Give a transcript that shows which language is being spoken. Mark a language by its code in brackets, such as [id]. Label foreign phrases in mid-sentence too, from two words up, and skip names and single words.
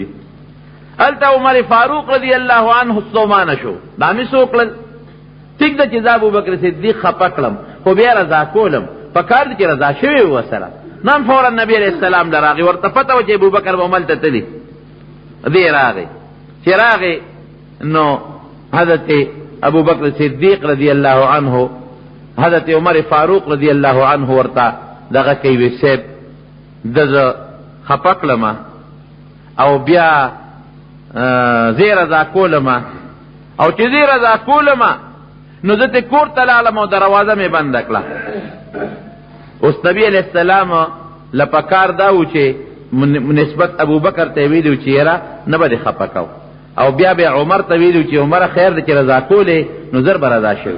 [ps] هلته عمر فاروق [ar] رضی الله عنه [ps] ستومانه شو، دا مې څه وکړل؟ ټیک ده چې زه ابوبکر صدیق خپه کړم، خو بیا رضا کولم، په کار دی چې رضا شوی و سره. نن فورا نبی [ar] علیہ السلام [ps] لراغی، ورته پته و چې ابوبکر به عمل ته تلي. دی راغی، چې راغی نو حضرت ابوبکر صدیق [ar] رضی اللہ عنہ [ps] حضرت عمر فاروق [ar] رضی اللہ عنہ [ps] ورته دغه کوي، وی صاحب دزه خپه کړم او بیا زه رضا کولم، او چې زه رضا کولم نو زه ته کور ته لاړم او دروازه مې بنده کړه. اوس نبی [ar] علیہ السلام [ps] لپکار دا و چې نسبت ابوبکر ته ویلو چې یاره نه به دې خپه کو، او بیا به عمر ته ویلو چې عمر خیر دی چې رضا کولې نو زر به رضا شوي.